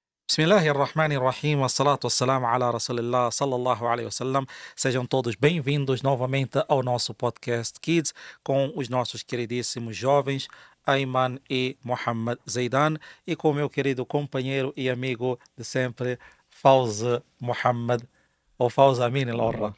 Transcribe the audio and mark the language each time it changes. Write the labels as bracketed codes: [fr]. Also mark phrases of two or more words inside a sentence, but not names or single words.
[ar] بسم الله الرحمن الرحيم والصلاة والسلام على رسول الله صلى الله عليه وسلم. [pt] Sejam todos bem-vindos novamente ao nosso podcast Kids com os nossos queridíssimos jovens Ayman e Mohammed Zaidan e com o meu querido companheiro e amigo de sempre, Fauzi Mohammed ou Fauzi Amin El-Orra.